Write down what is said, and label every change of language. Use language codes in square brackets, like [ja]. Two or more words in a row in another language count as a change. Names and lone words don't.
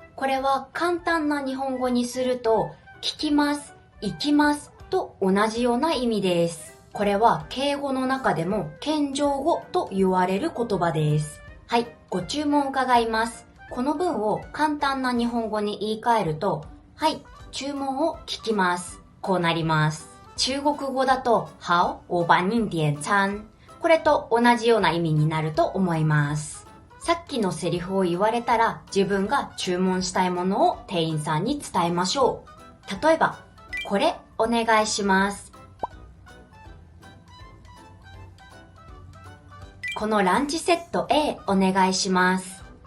[ja] これは簡単な日本語にすると、聞きます、行きますと同じような意味です。これは敬語の中でも謙譲語と言われる言葉です。はい、ご注文伺います。この文を簡単な日本語に言い換えると、はい、注文を聞きます。こうなります。中国語だと、 [zh] 好、我帮您点餐。 [ja] これと同じような意味になると思います。さっきのセリフを言われたら、自分が注文したいものを店員さんに伝えましょう。例えば、これお願いします。このランチセット A お願いします。